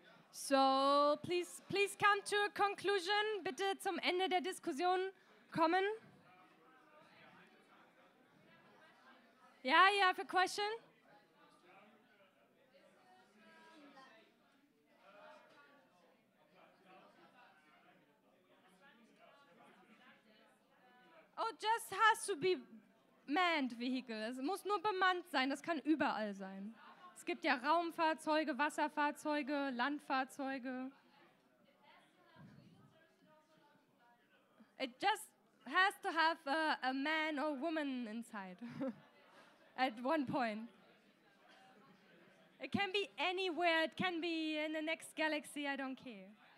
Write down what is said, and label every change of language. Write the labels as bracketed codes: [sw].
[en] So, please come to a conclusion. [de] Bitte zum Ende der Diskussion kommen. [en] Yeah, you have a question? Oh, just has to be manned vehicle. [de] Es muss nur bemannt sein, das kann überall sein. Es gibt ja Raumfahrzeuge, Wasserfahrzeuge, Landfahrzeuge. [en] It just has to have a man or woman inside at one point. It can be anywhere. It can be in the next galaxy. I don't care.